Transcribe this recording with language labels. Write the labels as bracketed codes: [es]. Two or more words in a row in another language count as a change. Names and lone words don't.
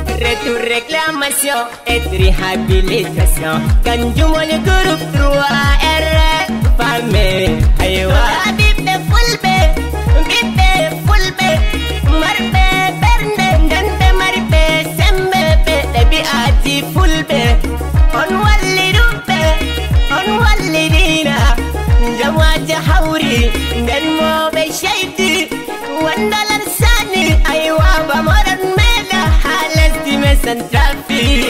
[fr] Retour réclamation et réhabilitation. [ff] Kanjum woni [fr] groupe trois R, [ff] femme, aywa. Bibbe fulbe, bibbe fulbe, marbe bernde, ndande marbe sembe, be ɗabi'aji fulbe. On walli ɗumɓe, on walli dina, jamaje hawri, nden mo ɓe ceydi, wandalan sani, aywa, ba moɗon meɗa ha lesdi me Santrafi.